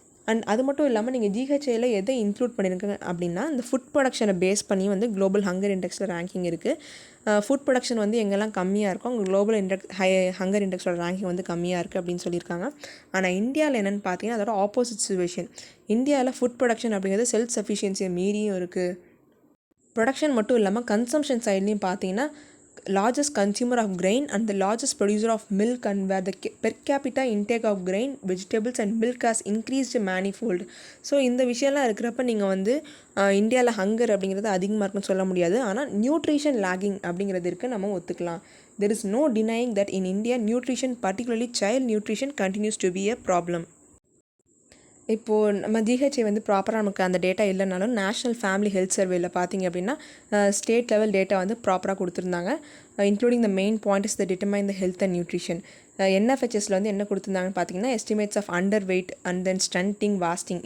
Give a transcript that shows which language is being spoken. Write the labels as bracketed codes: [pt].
[ta] And அது மட்டும் இல்லாமல் நீங்கள் ஜிஹெச்ஐயில் எதை இன்க்ளூட் பண்ணியிருக்காங்க அப்படின்னா, இந்த ஃபுட் ப்ரொடக்ஷனை பேஸ் பண்ணி வந்து குளோபல் ஹங்கர் இண்டெக்ஸில் ரேங்கிங் இருக்குது. ஃபுட் ப்ரொடக்ஷன் வந்து எங்கெல்லாம் கம்மியாக இருக்கும் அங்கே குளோபல் ஹங்கர் இண்டெக்ஸோட ரேங்கிங் வந்து கம்மியாக இருக்குது அப்படின்னு சொல்லியிருக்காங்க. ஆனால் இந்தியாவில் என்னென்னு பார்த்தீங்கன்னா அதோட ஆப்போசிட் சிச்சுவேஷன். இந்தியாவில் ஃபுட் ப்ரொடக்ஷன் அப்படிங்கிறது செல்ஃப் சஃபிஷியன்சியை மீறியும் இருக்குது. ப்ரொடக்ஷன் மட்டும் இல்லாமல் கன்சம்ஷன் சைட்லேயும் பார்த்தீங்கன்னா [en] largest consumer of grain and the largest producer of milk, and where the per capita intake of grain, vegetables and milk has increased manifold. [ta] So இந்த விஷயம்லாம் இருக்கிறப்ப நீங்கள் வந்து இந்தியாவில் ஹங்கர் அப்படிங்கிறது அதிகமாக இருக்குன்னு சொல்ல முடியாது. ஆனால் நியூட்ரிஷன் லேகிங் அப்படிங்கிறது இருக்குது, நம்ம ஒத்துக்கலாம். [en] There is no denying that in India nutrition, particularly child nutrition, continues to be a problem. [ta] இப்போது நம்ம ஜிஹெச்ஐ வந்து ப்ராப்பராக நமக்கு அந்த டேட்டா இல்லைனாலும் நேஷ்னல் ஃபேமிலி ஹெல்த் சர்வேயில் பார்த்தீங்க அப்படின்னா ஸ்டேட் லெவல் டேட்டா வந்து ப்ராப்பராக கொடுத்துருந்தாங்க. [en] Including the main point is the determine the health and nutrition. [ta] என்எஃப்ஹெச்எஸில் வந்து என்ன கொடுத்துருந்தாங்கன்னு பார்த்தீங்கன்னா, estimates of under wait and then stunting, வாஸ்டிங்.